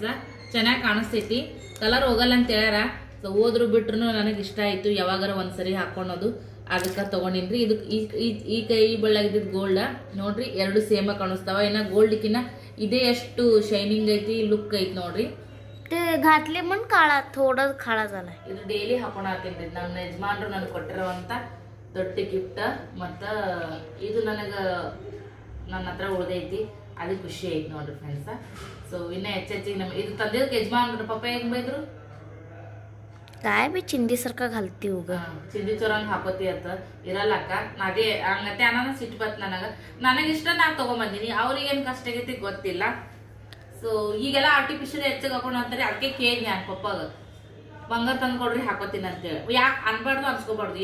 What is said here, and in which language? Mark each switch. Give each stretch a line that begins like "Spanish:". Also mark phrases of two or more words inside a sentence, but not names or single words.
Kannada: ಚೆನ್ನಾಗಿ ಕಾಣಿಸ್ತೈತಿ, ಕಲರ್ ಹೋಗಲ್ಲ ಅಂತ ಹೇಳ್ಯಾರ. ಸೊ ಹೋದ್ರು ಬಿಟ್ರು ನನಗೆ ಇಷ್ಟ ಆಯ್ತು, ಯಾವಾಗಾರ ಒಂದ್ಸರಿ ಹಾಕೊಳೋದು, ಅದಕ್ಕೆ ತಗೊಂಡಿನ್ರಿ. ಇದು ಈ ಕೈ ಬಳ್ಳಾಗಿದ್ದ ಗೋಲ್ಡ್ ನೋಡ್ರಿ, 2 ಸೇಮ ಕಾಣಿಸ್ತಾವ. ಇನ್ನ ಗೋಲ್ಡ್ಕಿನ್ನ ಇದೇ ಎಷ್ಟು ಶೈನಿಂಗ್ ಐತಿ, ಲುಕ್ ಐತಿ ನೋಡ್ರಿ.
Marathi: घातले पण काळा थोडं काळा झालाय.
Kannada: ಇದು ಡೈಲಿ ಹಾಕೊಳತ್ತೀನಿ. ನಮ್ಮ ಯಜಮಾನ್ರು ನನಗೆ ಕೊಟ್ಟಿರೋವಂಥ ದೊಡ್ಡ ಗಿಫ್ಟ್. ಮತ್ತು ಇದು ನನಗೆ ನನ್ನ ಹತ್ರ ಉಳ್ದೈತಿ, ಅದು ಖುಷಿ ಐತಿ ನೋಡ್ರಿ ಫ್ರೆಂಡ್ಸ. ಸೊ ಇನ್ನೂ ಹೆಚ್ಚೆಚ್ಚಿಗೆ ನಮ್ಮ ಇದು ತಂದಿದ್ದಕ್ಕೆ ಯಜಮಾನ್ರು ಪಪ್ಪ ಹೆಂಗೆ ಬೈದ್ರು,
Marathi: काय बी चिंदीसारखा घालती उग
Kannada: ಚಿಂದಿ ಚೋರಂಗ್ ಹಾಕೋತಿ ಅಂತ ಇರಲ್ಲಕ್ಕ. ಅದೇ ಹಂಗತ್ತೆ ಅನ್ನೋದು ಸಿಟ್ಟು ಬತ್ತು ನನಗಿಷ್ಟ ನಾ ತಗೊಂಬಂದಿನಿ. ಅವ್ರಿಗೇನು ಕಷ್ಟ ಆಗೈತಿ ಗೊತ್ತಿಲ್ಲ. ಸೊ ಈಗೆಲ್ಲ ಆರ್ಟಿಫಿಷಿಯಲ್ ಹೆಚ್ಚಿಗೆ ಹಾಕೊಂಡು ಅಂತಾರೆ. ಅದಕ್ಕೆ ಕೇಳಿ ನಾನು ಪಪ್ಪಾಗ ಬಂಗಾರ ತಂದು ಕೊಡ್ರಿ ಹಾಕೋತೀನಿ ಅಂತೇಳಿ. ಯಾಕೆ ಅನ್ಬಾರ್ದು ಅನ್ಸ್ಕೋಬಾರ್ದು.